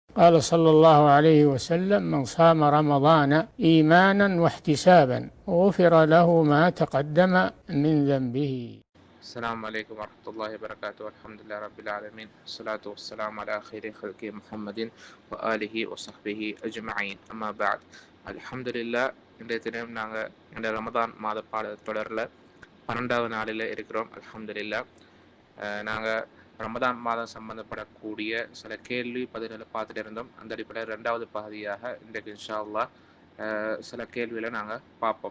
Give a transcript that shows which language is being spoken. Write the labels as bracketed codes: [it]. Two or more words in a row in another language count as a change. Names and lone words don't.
[ar] قال صلى الله عليه وسلم: من صام رمضان إيمانا واحتسابا غفر له ما تقدم من ذنبه. السلام عليكم ورحمة الله وبركاته. الحمد لله رب العالمين، الصلاة والسلام على خير خلق محمد وآله وصحبه أجمعين. أما بعد. الحمد لله. [ta] இன்றைய தினம் நாங்கள் இந்த ரமதான் மாத தொடரில் 12வது நாளில் இருக்கிறோம். அல்ஹம்துலில்லா. நாங்கள் ரமதான் மாதம் சம்பந்தப்படக்கூடிய சில கேள்வி பதில்களை பார்த்துட்டு இருந்தோம். அந்த அடிப்படையில் 2வது பகுதியாக இன்றைக்கு [ar] إن شاء الله [ta] சில கேள்விகளை நாங்கள் பார்ப்போம்.